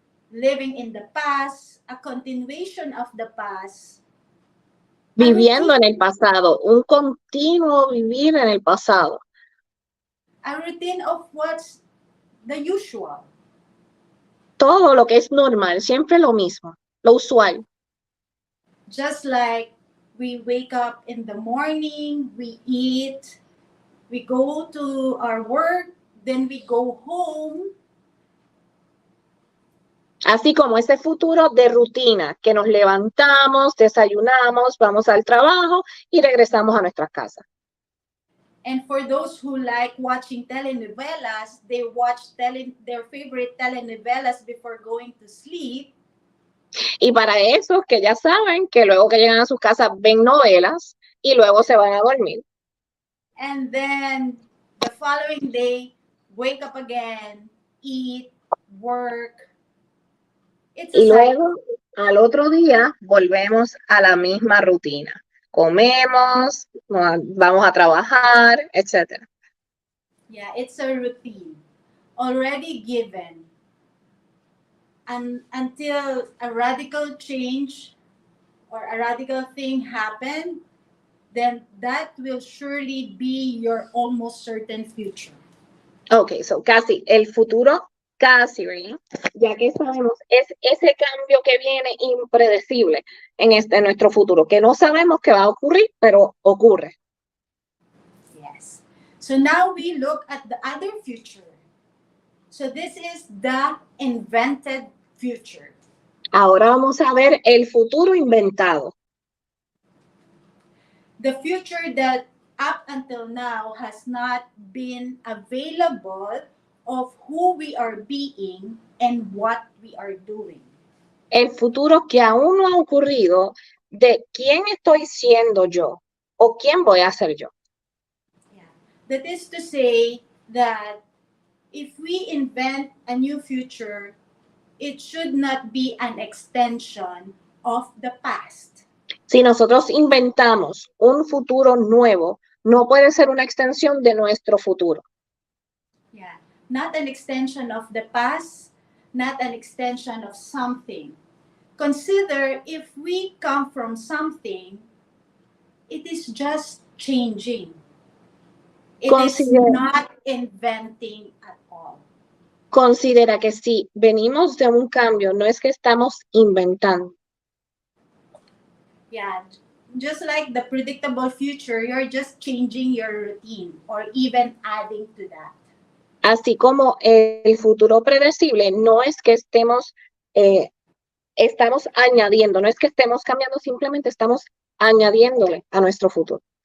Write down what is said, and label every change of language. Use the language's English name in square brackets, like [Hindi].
[English] Living in the past, a continuation of the past. [Spanish] Viviendo en el pasado, un continuo vivir en el pasado. [English] A routine of what's the usual. [Spanish] Todo lo que es normal, siempre lo mismo, lo usual. [English] Just like we wake up in the morning, we eat, we go to our work, then we go home. [Spanish] Así como ese futuro de rutina, que nos levantamos, desayunamos, vamos al trabajo y regresamos a nuestras casas. [English] And for those who like watching telenovelas, they watch their favorite telenovelas before going to sleep. [Spanish] Y para esos que ya saben que luego que llegan a sus casas ven novelas y luego se van a dormir. [English] And then the following day, wake up again, eat, work. It's a [Spanish] Y [English] cycle. [Spanish] luego al otro día volvemos a la misma rutina. Comemos, vamos a trabajar, etc. [English] Yeah, it's a routine already given. And until a radical change or a radical thing happen, then that will surely be your almost certain future. [Spanish] Ok, so casi, el futuro casi, ¿verdad? Ya que sabemos, es ese cambio que viene impredecible en nuestro futuro, que no sabemos que va a ocurrir, pero ocurre. [English] Yes. So now we look at the other future. So this is the invented future. [Spanish] Ahora vamos a ver el futuro inventado. [English] The future that up until now has not been available of who we are being and what we are doing. [Spanish] El futuro que aún no ha ocurrido de quién estoy siendo yo o quién voy a ser yo. [English] Yeah. That is to say that if we invent a new future, it should not be an extension of the past. [Spanish] Si nosotros inventamos un futuro nuevo, no puede ser una extensión de nuestro futuro. [English] Yeah. Not an extension of the past, not an extension of something. Consider if we come from something, it is just changing. It is not inventing at all. [Spanish] Considera que si venimos de un cambio, no es que estamos inventando. [English] Yeah, just like the predictable future, you're just changing your routine or even adding to that. [Spanish] Así como el futuro predecible, no es que estamos añadiendo, no es que estemos cambiando, simplemente estamos añadiéndole a nuestro futuro.